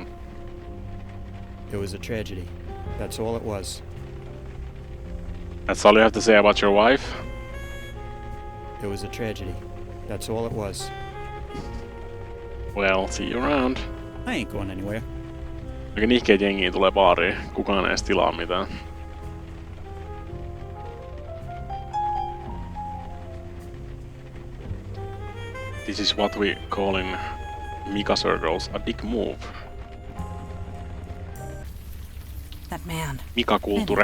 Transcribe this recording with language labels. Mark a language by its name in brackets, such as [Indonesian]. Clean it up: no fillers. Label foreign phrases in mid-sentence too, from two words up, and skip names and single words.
[English] It was a tragedy. That's all it was. That's all you have to say about your wife? It was a tragedy. That's all it was. Well, see you around. I ain't going anywhere. [Finnish] Aika nihkeet jengiä tulee baariin. Kukaan ei edes tilaa mitään. [English] This is what we call in Mika circles a dick move. That man. Mika kulture.